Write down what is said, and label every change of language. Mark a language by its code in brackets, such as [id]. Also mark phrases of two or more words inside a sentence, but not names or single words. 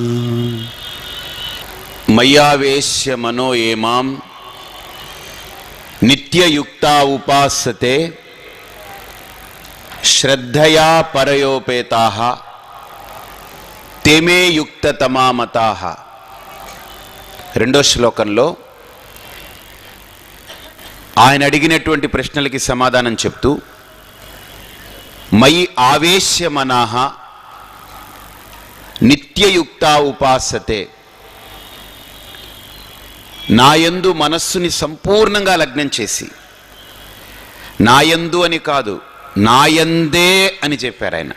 [sa] मय्यावेश्य मनो ये मां नित्ययुक्ता उपासते श्रद्धया परयोपेताः तेमे युक्ततमा मताः। [te] రెండో శ్లోకంలో ఆయన అడిగినటువంటి ప్రశ్నలకి సమాధానం చెప్తూ [sa] మయి ఆవేశ్య మనాః నిత్యయుక్తా ఉపాసతే, [te] నాయందు మనస్సుని సంపూర్ణంగా లగ్నం చేసి, నాయందు అని కాదు నాయందే అని చెప్పారు ఆయన.